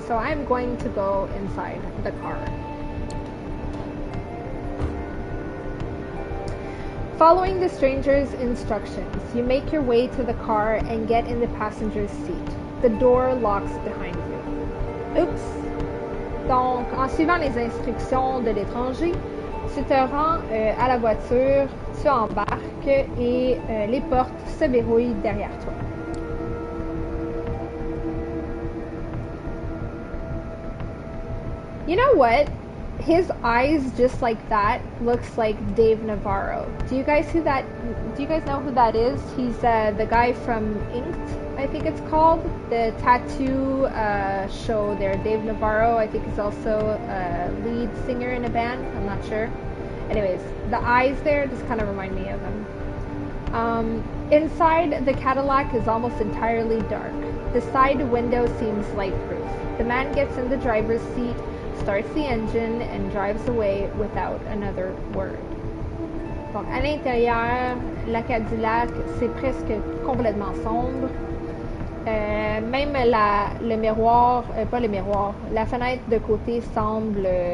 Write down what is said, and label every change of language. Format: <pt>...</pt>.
<en>So I'm going to go inside the car. Following the stranger's instructions, you make your way to the car and get in the passenger's seat. The door locks behind you. Oops.</en> <fr>Donc, en suivant les instructions de l'étranger, tu te rends à la voiture, tu embarques et les portes se verrouillent derrière toi.</fr> <en>You know what? His eyes, just like that, looks like Dave Navarro. Do you guys know who that is? He's the guy from Inked, I think it's called, the tattoo show there. Dave Navarro, I think, is also a lead singer in a band. I'm not sure. Anyways, the eyes there just kind of remind me of him. Inside, the Cadillac is almost entirely dark. The side window seems light-proof. The man gets in the driver's seat, starts the engine, and drives away without another word.</en> <fr>Donc, à l'intérieur, la Cadillac, c'est presque complètement sombre. Même le miroir, pas le miroir, la fenêtre de côté semble...</fr>